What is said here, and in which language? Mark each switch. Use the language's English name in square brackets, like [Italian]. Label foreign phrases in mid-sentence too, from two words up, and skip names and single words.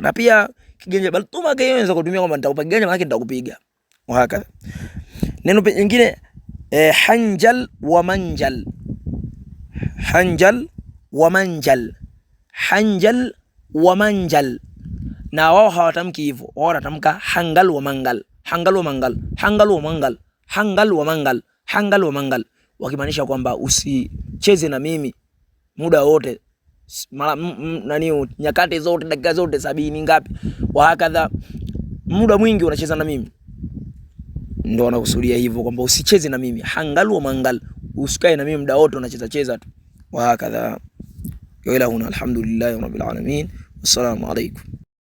[Swahili] Na pia kiganja baltumak hiyo inaweza kutumia kwamba nitakupiga maana yake nitakupiga [Arabic] وهكذا. [Swahili] Neno lingine [Arabic] هنجل ومنجل, هنجل ومنجل, هنجل ومنجل. [Swahili] Na wao hawatamki hivyo, wao wanatamka [Arabic] هنجل ومنجل, هنجل ومنجل, هنجل ومنجل, هنجل ومنجل, هنجل ومنجل, [Swahili] wakimaanisha kwamba usicheze na mimi muda wote, nyakati zote, dakika zote 70 ngapi [Arabic] وهكذا, [Swahili] muda mwingi unacheza na mimi. Ndio wanakusudia hivyo kwamba usicheze na mimi, [Arabic] هنجل ومنجل, [Swahili] usikae na mimi muda wote unacheza cheza tu [Arabic] وهكذا. [Swahili] Ila huna [Arabic] الحمد لله رب العالمين، والسلام عليكم.